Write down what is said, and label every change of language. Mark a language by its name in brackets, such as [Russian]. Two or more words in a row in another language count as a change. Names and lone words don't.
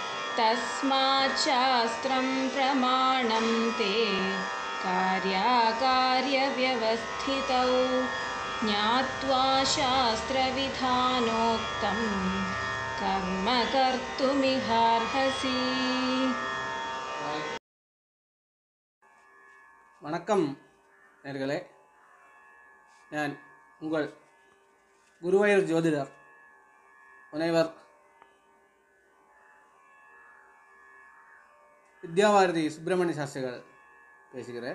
[Sanskrit] तस्मात् शास्त्रं प्रमाणं ते कार्याकार्यव्यवस्थितौ ज्ञात्वा शास्त्रविधानोक्तं कर्म कर्तुमिहार्हसि. [Tamil] வணக்கம் நேயர்களே, நான் உங்கள் குருவாயூர் ஜோதிடர் முனைவர் வித்யாவாரதி சுப்பிரமணிய சாஸ்திரிகள் பேசுகிறேன்.